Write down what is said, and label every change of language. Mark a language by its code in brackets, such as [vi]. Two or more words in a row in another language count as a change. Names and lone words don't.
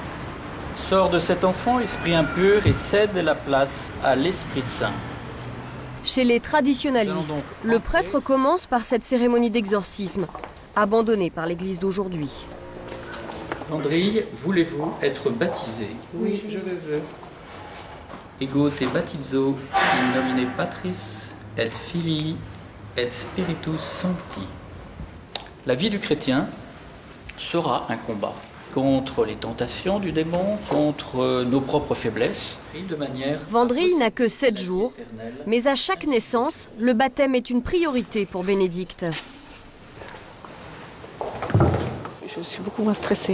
[fr] Sort de cet enfant l'esprit impur et cède la place à l'Esprit Saint. Chez les traditionalistes, le prêtre commence par cette cérémonie d'exorcisme, abandonnée par l'Église d'aujourd'hui. Vandrille, voulez-vous être baptisé? Oui, je le veux. [la] Ego te baptizo in nomine Patris et Filii et Spiritus Sancti. [fr] La vie du chrétien sera un combat contre les tentations du démon, contre nos propres faiblesses, et de manière... Vandrille n'a que 7 jours, mais à chaque naissance, le baptême est une priorité pour Bénédicte. Je suis beaucoup moins stressée.